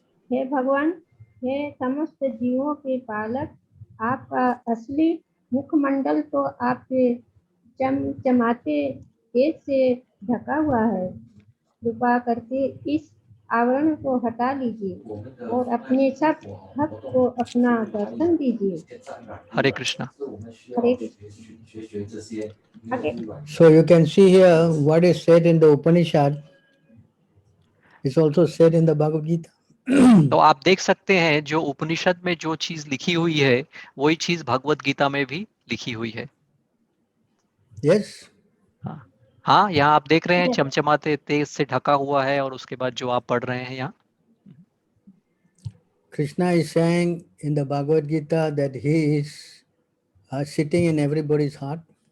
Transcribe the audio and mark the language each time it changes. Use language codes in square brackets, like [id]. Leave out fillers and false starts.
[hi] हे भगवान, हे समस्त जीवों के पालक, आपका असली मुखमंडल तो आपके चमचमाते तेज से ढका हुआ है। कृपा करके इस आवरण को हटा लीजिए और अपने सब भक्त को अपना दर्शन दीजिए। हरे कृष्णा। हरे कृष्ण। आगे। [en] So you can see here what is said in the Upanishad is also said in the Bhagavad Gita. [hi] तो आप देख सकते हैं जो उपनिषद में जो चीज लिखी हुई है वही चीज भगवत गीता में भी लिखी हुई है। [en] Yes? [hi] हाँ, यहाँ आप देख रहे हैं चमचमाते तेज से ढका हुआ है, और उसके बाद जो आप पढ़ रहे हैं यहाँ [en] Krishna is saying in the Bhagavad Gita that he is sitting in everybody's heart.